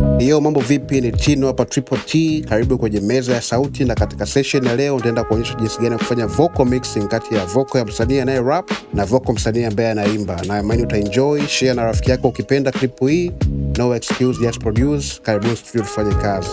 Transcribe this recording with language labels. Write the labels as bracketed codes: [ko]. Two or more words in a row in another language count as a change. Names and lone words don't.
[sw] Yo, mambo vipi? Ni Tino hapa Triple T. Karibu kwenye meza ya sauti, na katika session ya leo nitaenda kuonyesha jinsi gani ya kufanya [en] vocal mixing [sw] kati ya vocal ya msanii anaye rap na vocal msanii ambaye anaimba. Na imani utaenjoy, share na rafiki yako ukipenda clip hii. [en] No excuse, just produce. [sw] Karibu studio tufanye kazi.